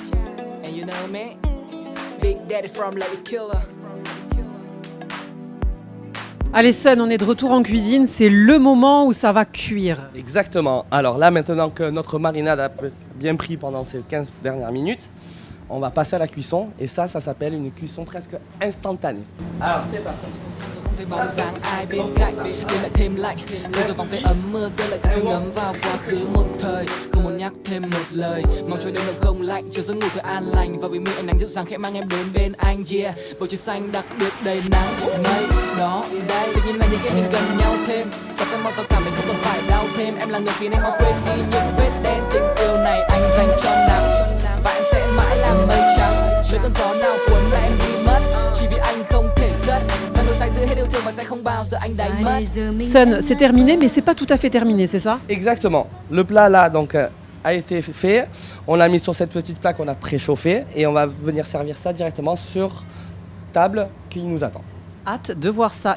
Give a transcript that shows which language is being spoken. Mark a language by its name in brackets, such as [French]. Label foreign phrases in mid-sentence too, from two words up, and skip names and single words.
[French] Allez Sun, on est de retour en cuisine. C'est le moment où ça va cuire. Exactement. Alors là, maintenant que notre marinade a bien pris pendant ces 15 dernières minutes, on va passer à la cuisson. Et ça s'appelle une cuisson presque instantanée. Alors c'est parti. [Vietnamese] Thấy bóng dáng ai bên cạnh đêm lại thêm lạnh bây giờ vòng tay ấm mưa rơi lại cả ngấm vào quá khứ một thời không muốn nhắc thêm một lời mong cho đêm nó không lạnh chiều giấc ngủ thật an lành và bình minh ánh nắng dịu dàng khẽ mang em đến bên anh yeah bầu trời xanh đặc biệt đầy nắng mây đó đây tự nhiên là những cái mình gần nhau thêm sao cơn mong sao cảm mình không cần phải đau thêm em là người khiến em mau quên đi những vết đen tình yêu này anh dành cho nắng và em sẽ mãi là mây trắng với cơn gió nào cuốn lại em đi mất chỉ vì anh không thể cất. [French] Sun, c'est terminé, mais c'est pas tout à fait terminé, c'est ça? Exactement. Le plat là donc a été fait. On l'a mis sur cette petite plaque qu'on a préchauffée et on va venir servir ça directement sur table qui nous attend. Hâte de voir ça.